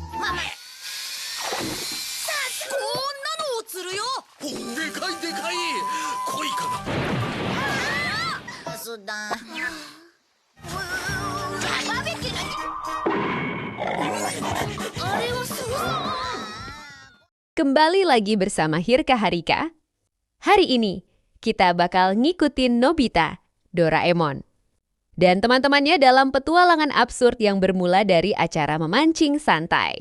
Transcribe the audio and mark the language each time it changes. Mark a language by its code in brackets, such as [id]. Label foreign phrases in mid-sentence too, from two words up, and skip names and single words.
[ja] こんなのを釣るよ。でかいでかい。恋かな。 [id] Sudah. Barbecue nanti. Kembali lagi bersama Hirka Harika. Hari ini kita bakal ngikutin Nobita, Doraemon, dan teman-temannya dalam petualangan absurd yang bermula dari acara memancing santai.